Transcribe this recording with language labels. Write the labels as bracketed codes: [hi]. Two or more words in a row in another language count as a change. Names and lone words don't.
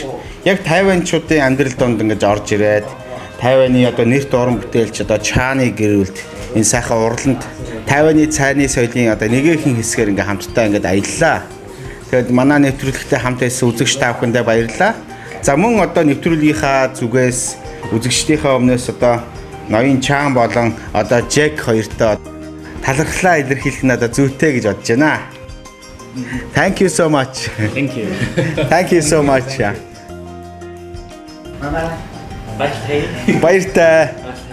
[mn] Яг Тайванчуудын амьдрал донд ингэж орж ирээд Тайваны одоо нэрт уран бүтээлч одоо Чааны гэрүүлд энэ сайхан урланд Тайваны цайны соёлын одоо нэгэн хэсгээр ингээ хамтдаа ингээд аяллаа. Тэгэд манай нэвтрүүлэгтээ хамт байсан үзэгч та бүхэндээ баярлалаа. За мөн одоо нэвтрүүлгийнхаа зүгээс үзэгчдийнхээ өмнөөс одоо ноён Чаан болон одоо Джек хоёртой талархлаа илэрхийлэх нь одоо зүйтэй гэж бодож байна. [en] Thank you so much. Thank you. Thank you so much. Bye. [mn] Баяртай.